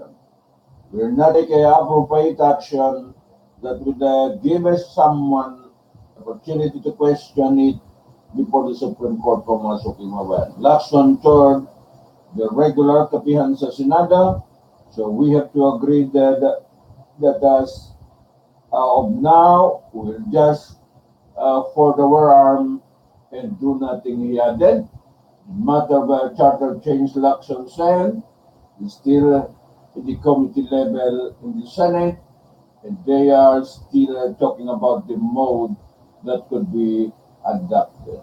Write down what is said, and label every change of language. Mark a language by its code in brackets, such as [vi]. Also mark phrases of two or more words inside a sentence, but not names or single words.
[en] We're not taking appropriate action that would give us someone opportunity to question it before the Supreme Court [tl] po mga suki mga bayan. [en] Lacson toured the regular [tl] kapihan sa Senado, [en] so we have to agree that as of now, we'll just fold our arm and do nothing, he added. The matter of charter change Lacson said is still at the committee level in the Senate, and they are still talking about the mode that could be adopted.